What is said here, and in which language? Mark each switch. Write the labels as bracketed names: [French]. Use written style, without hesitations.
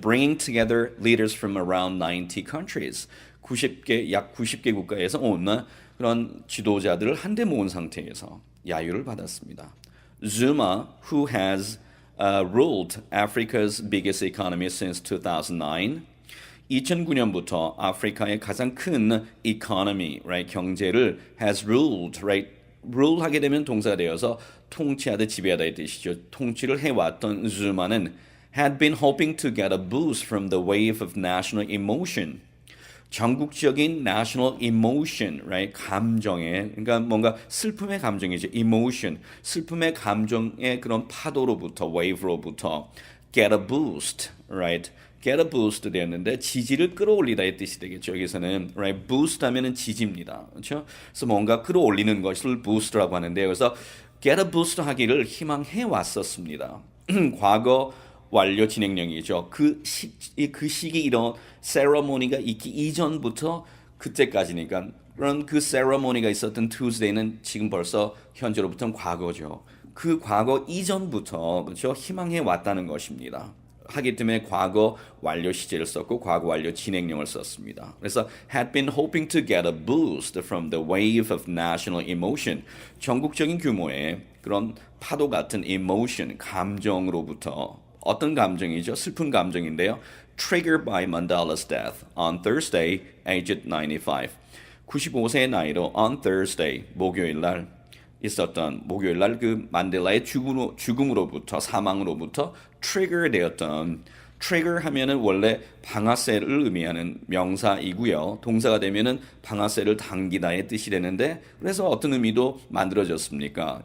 [English] Bringing together leaders from around 90 countries. [Korean] 약 90개 국가에서 온 그런 지도자들을 한데 모은 상태에서 야유를 받았습니다. [English] Zuma, who has ruled Africa's biggest economy since 2009, [Korean] 2009년부터 아프리카의 가장 큰 economy, right, 경제를 has ruled, right, rule 하게 되면 동사가 되어서 통치하다 지배하다의 뜻이죠. 통치를 해왔던 [English] Zuma는 had been hoping to get a boost from the wave of national emotion. [Korean] 전국적인 national emotion, right? 감정의, 그러니까 뭔가 슬픔의 감정이죠. emotion, 슬픔의 감정의 그런 파도로부터, wave로부터 get a boost, right? get a boost 되었는데 지지를 끌어올리다의 뜻이 되겠죠. 여기서는 right? boost 하면은 지지입니다. 그렇죠? 그래서 뭔가 끌어올리는 것을 boost라고 하는데요. 그래서 get a boost 하기를 희망해 왔었습니다. 과거 완료 진행령이죠. 그 시기 이런 세러모니가 있기 이전부터 그때까지니까 그런 그 세러모니가 있었던 Tuesday는 지금 벌써 현재로부터는 과거죠. 그 과거 이전부터 그렇죠? 희망해 왔다는 것입니다. 하기 때문에 과거 완료 시제를 썼고 과거 완료 진행령을 썼습니다. 그래서 [English] had been hoping to get a boost from the wave of national emotion. [Korean] 전국적인 규모의 그런 파도 같은 emotion, 감정으로부터 어떤 감정이죠? 슬픈 감정인데요. [English] Triggered by Mandela's death on Thursday, aged 95. [Korean] 95세의 나이로 [English] on Thursday, [Korean] 목요일 날 있었던 목요일 날 그 만델라의 죽음으로부터 사망으로부터 트리거 되었던 trigger 하면은 원래 방아쇠를 의미하는 명사이고요. 동사가 되면은 방아쇠를 당기다의 뜻이 되는데 그래서 어떤 의미도 만들어졌습니까?